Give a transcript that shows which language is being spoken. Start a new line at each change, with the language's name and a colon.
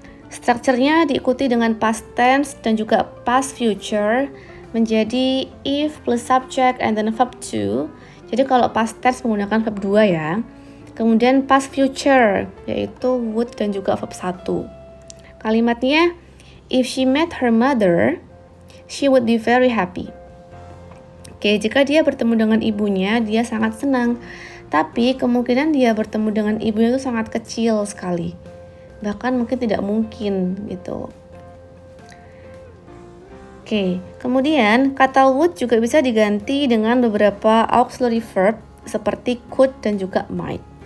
Indonesian: Strukturnya diikuti dengan past tense dan juga past future menjadi
English: if plus subject and then verb 2.
Indonesian: Jadi kalau past tense menggunakan verb 2 ya. Kemudian past future yaitu would dan juga verb 1. Kalimatnya
English: if she met her mother, she would be very happy.
Indonesian: Oke, jika dia bertemu dengan ibunya, dia sangat senang. Tapi kemungkinan dia bertemu dengan ibunya itu sangat kecil sekali. Bahkan mungkin tidak mungkin gitu. Oke, kemudian kata would juga bisa diganti dengan beberapa auxiliary verb seperti could dan juga might.